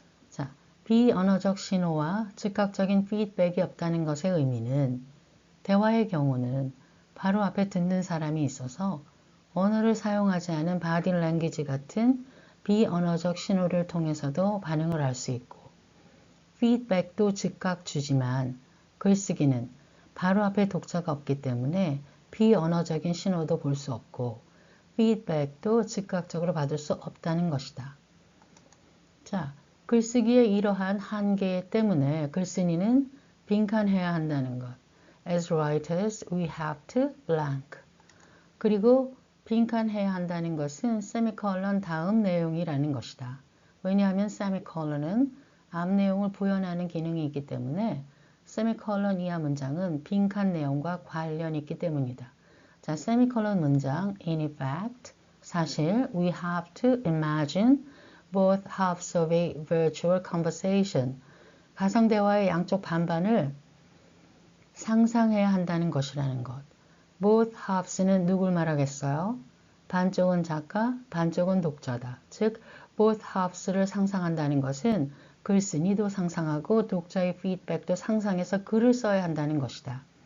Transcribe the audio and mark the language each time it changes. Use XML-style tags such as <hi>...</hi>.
<ko>자, 비언어적 신호와 즉각적인 피드백이 없다는 것의 의미는 대화의 경우는 바로 앞에 듣는 사람이 있어서 언어를 사용하지 않은 바디 랭귀지 같은 비언어적 신호를 통해서도 반응을 할 수 있고 피드백도 즉각 주지만 글쓰기는 바로 앞에 독자가 없기 때문에 비언어적인 신호도 볼 수 없고 피드백도 즉각적으로 받을 수 없다는 것이다. 자, 글쓰기의 이러한 한계 때문에 글쓴이는 빈칸해야 한다는 것.</ko> <en>As writers, we have to blank.</en> <ko>그리고 빈칸해야 한다는 것은 세미콜론 다음 내용이라는 것이다. 왜냐하면 세미콜론은 앞 내용을 부연하는 기능이 있기 때문에 세미콜론 이하 문장은 빈칸 내용과 관련이 있기 때문이다. 자, 세미콜론 문장</ko> <en>in effect,</en> <ko>사실</ko> <en>we have to imagine both halves of a virtual conversation.</en> <ko>가상대화의 양쪽 반반을 상상해야 한다는 것이라는 것.</ko> <en>Both halves</en> <ko>는 누굴 말하겠어요? 반쪽은 작가, 반쪽은 독자다. 즉,</ko> <en>both halves</en> <ko>를 상상한다는 것은 글쓴이도 상상하고 독자의 피드백도 상상해서 글을 써야 한다는 것이다.</ko>